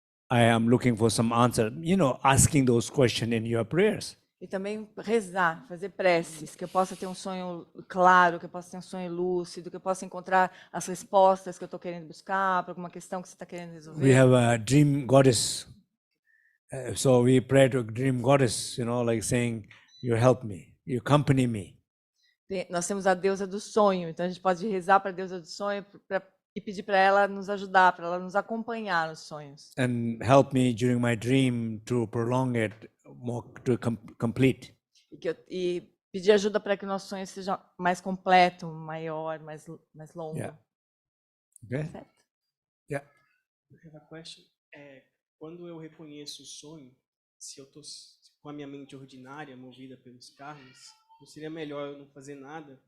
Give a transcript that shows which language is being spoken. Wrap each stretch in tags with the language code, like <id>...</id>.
<en>I am looking for some answer, asking those questions in your prayers.</en> <pt>E também rezar, fazer preces, que eu possa ter um sonho claro, que eu possa ter um sonho lúcido, que eu possa encontrar as respostas que eu estou querendo buscar para alguma questão que você está querendo resolver.</pt> <en>We have a dream goddess, so we pray to a dream goddess, like saying, you help me, you accompany me.</en> <pt>Nós temos a deusa do sonho, então a gente pode rezar para a deusa do sonho e pedir para ela nos ajudar, para ela nos acompanhar nos sonhos.</pt> <en>And help me during my dream to prolong it more, to complete.</en> <pt>E pedir ajuda para que o nosso sonho seja mais completo, maior, mais longo.</pt> <en>Yeah. Okay.</en> <pt>Certo?</pt> <en>Yeah. I have a question.</en> <pt>Quando eu reconheço o sonho, se eu estou com a minha mente ordinária, movida pelos karmas, não seria melhor eu não fazer nada?</pt>